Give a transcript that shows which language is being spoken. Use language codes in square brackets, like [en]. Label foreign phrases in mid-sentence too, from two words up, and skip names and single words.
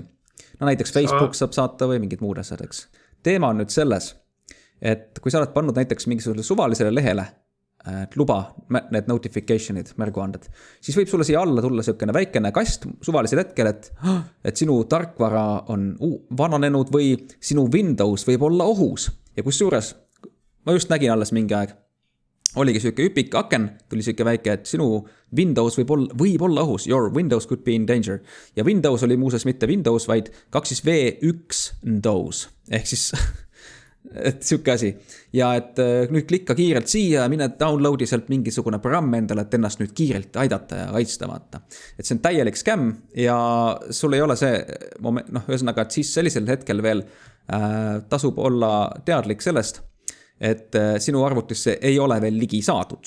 [et] No näiteks Facebook saab saata või mingid muud asjad, eks. Teema on nüüd selles, et kui sa oled pannud näiteks mingisugusele suvalisele lehele, et luba need notificationid, märguanded, siis võib sulle siia alla tulla selline väikene kast suvalisel hetkel, et sinu tarkvara on vananenud või sinu Windows võib olla ohus. Ja kusjuures, ma just nägin alles mingi aeg, oligi selline üpik aken, tuli selline väike, et sinu Windows võib olla ohus, [en] your Windows could be in danger. [et] Ja Windows oli muuses mitte Windows, vaid 2V1 Windows, ehk siis et siuke asi. Ja et nüüd klikka kiirelt siia ja mine downloadi sealt mingisugune programm endale, et ennast nüüd kiirelt aidata ja kaitsta vaata. Et see on täielik skämm ja sul ei ole see moment, ühesõnaga, et siis sellisel hetkel veel tasub olla teadlik sellest, et sinu arvutisse ei ole veel ligi saadud.